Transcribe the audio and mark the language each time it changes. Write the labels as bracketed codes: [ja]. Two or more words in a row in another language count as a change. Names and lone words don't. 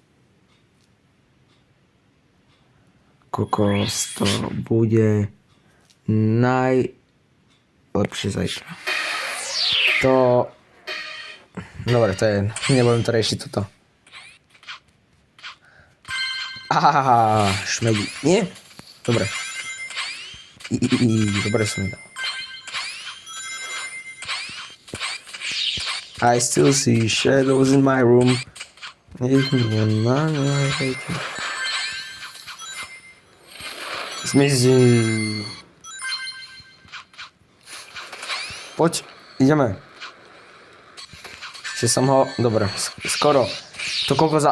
[sk] Kokos, to bude najlepšie zajtra. To... Dobre, to je... Nebudem to riešiť toto. Šmedí. Nie? Dobre. Dobre som mi dal. [en] I still see shadows in my room. [sk] Zmizí. Poď, ideme. Ešte som ho... Dobre, skoro. To koľko za...